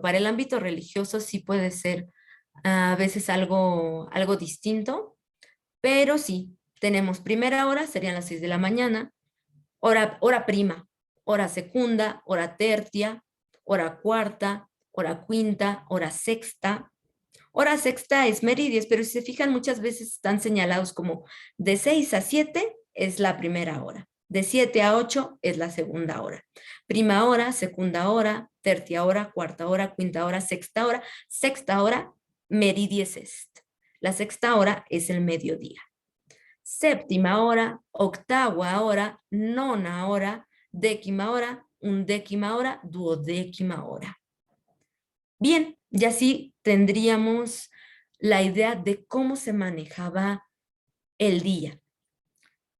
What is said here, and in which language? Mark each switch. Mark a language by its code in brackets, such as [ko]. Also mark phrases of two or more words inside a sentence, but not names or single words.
[es] Para el ámbito religioso sí puede ser a veces algo distinto, pero sí, tenemos primera hora, serían las 6 de la mañana, [la] hora prima, hora segunda, hora tercia, hora cuarta, hora quinta, hora sexta. [es] Hora sexta es meridies, pero si se fijan muchas veces están señalados como de 6 a 7 es la primera hora, de 7 a 8 es la segunda hora. [la] Prima hora, segunda hora, tercia hora, cuarta hora, quinta hora, sexta hora, meridies est. [es] La sexta hora es el mediodía. Séptima hora, octava hora, nona hora, décima hora, undécima hora, duodécima hora. Bien, y así tendríamos la idea de cómo se manejaba el día.